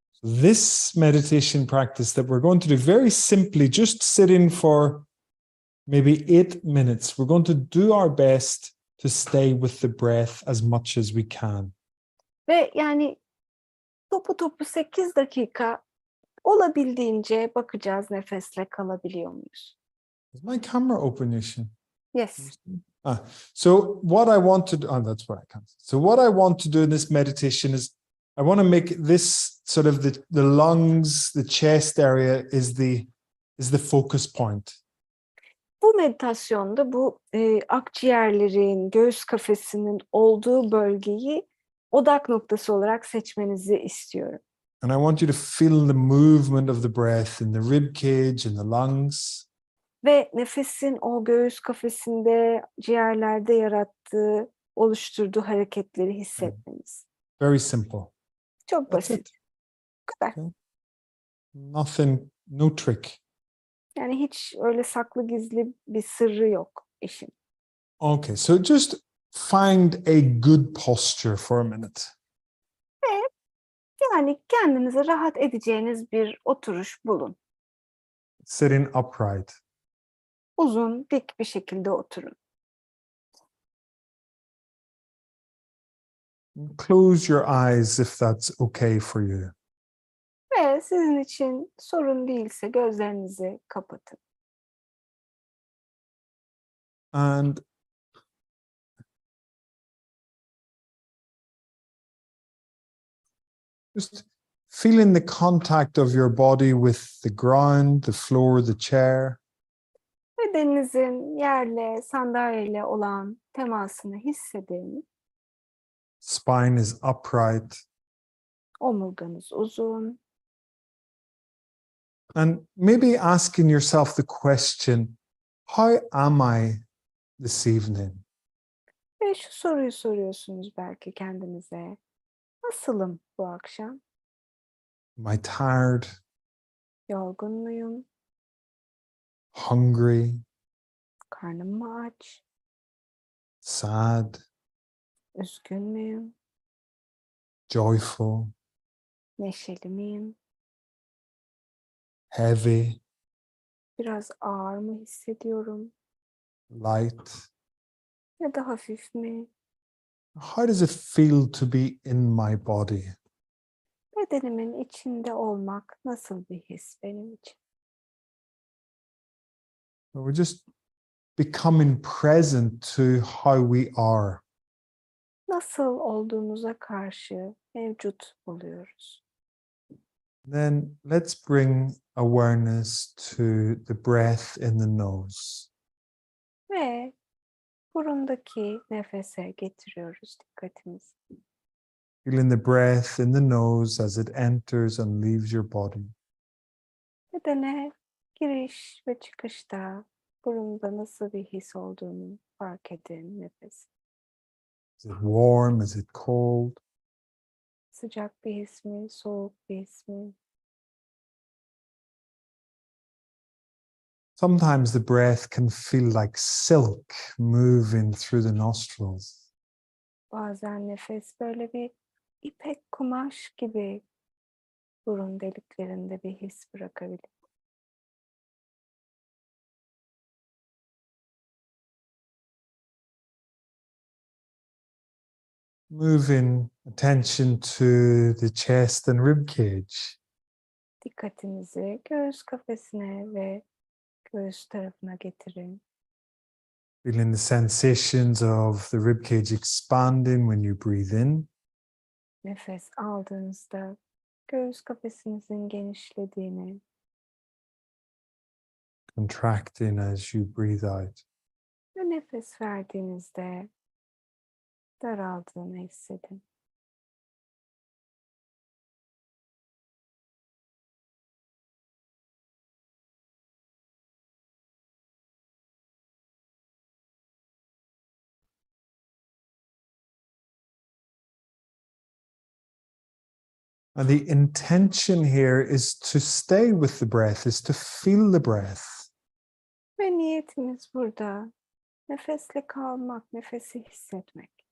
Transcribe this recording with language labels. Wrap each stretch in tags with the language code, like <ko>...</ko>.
<en>So this meditation practice that we're going to do very simply, just sitting for maybe 8 minutes. We're going to do our best to stay with the breath as much as we can.</en> <tr>Ve yani topu 8 dakika olabildiğince bakacağız nefesle kalabiliyor muyuz?</tr> <en>Is my camera open, Yushin? Yes. So what I want to do, that's where I can. So what I want to do in this meditation is I want to make this sort of the lungs, the chest area is the focus point.</en> <tr>Bu meditasyonda bu akciğerlerin, göğüs kafesinin olduğu bölgeyi odak noktası olarak seçmenizi istiyorum.</tr> <en>And I want you to feel the movement of the breath in the rib cage, in the lungs.</en> <tr>Ve nefesin o göğüs kafesinde, ciğerlerde yarattığı, oluşturduğu hareketleri hissetmeniz.</tr> <en>Very simple.</en> <tr>Çok basit. Bu kadar.</tr> <en>Okay. Nothing, no trick.</en> <tr>Yani hiç öyle saklı gizli bir sırrı yok işin.</tr> <en>Okay, so just find a good posture for a minute.</en> <tr>Ve yani kendinize rahat edeceğiniz bir oturuş bulun.</tr> <en>Sitting upright.</en> <tr>Uzun, dik bir şekilde oturun.</tr> <en>Close your eyes if that's okay for you.</en> <tr>Ve sizin için sorun değilse gözlerinizi kapatın.</tr> <en>And just feeling the contact of your body with the ground, the floor, the chair.</en> <tr>Bedeninizin yerle, sandalyeyle olan temasını hissedin.</tr> <en>Spine is upright.</en> <tr>Omurganız uzun.</tr> <en>And maybe asking yourself the question, how am I this evening?</en> <tr>Ve Ve şu soruyu soruyorsunuz belki kendinize. Nasılım bu akşam?</tr> <en>Am I tired,</en> <tr>Yorgun muyum?</tr> <en>hungry,</en> <tr>Karnım mı aç?</tr> <en>sad,</en> <tr>Üzgün müyüm?</tr> <en>joyful,</en> <tr>Neşeli miyim?</tr> <en>heavy,</en> <tr>Biraz ağır mı hissediyorum?</tr> <en>light?</en> <tr>Ya da hafif mi?</tr> <en>How does it feel to be in my body?</en> <tr>Bedenimin içinde olmak nasıl bir his benim için?</tr> <en>We're just becoming present to how we are.</en> <tr>Nasıl olduğumuza karşı mevcut oluyoruz.</tr> <en>Then let's bring awareness to the breath in the nose.</en> <tr>Ve burundaki nefese getiriyoruz dikkatimizi.</tr> <en>Feeling the breath in the nose as it enters and leaves your body.</en> <tr>Bedene giriş ve çıkışta burunda nasıl bir his olduğunu fark edin nefes.</tr> <en>Is it warm? Is it cold?</en> <tr>Sıcak bir his mi, soğuk bir his mi?</tr> <en>Sometimes the breath can feel like silk moving through the nostrils.</en> <tr>Bazen nefes böyle bir ipek kumaş gibi burun deliklerinde bir his bırakabilir.</tr> <en>Moving attention to the chest and rib cage.</en> <tr>Dikkatinizi göğüs kafesine ve göğüs tarafına getirin.</tr> <en>Feeling the sensations of the rib cage expanding when you breathe in.</en> <tr>Nefes aldığınızda göğüs kafesinizin genişlediğini,</tr> <en>Contracting as you breathe out.</en> <tr>ve nefes verdiğinizde daraldığını hissedin.</tr> <en>And the intention here is to stay with the breath, is to feel the breath.</en> <tr>Ve niyetimiz burada nefesle kalmak, nefesi hissetmek.</tr>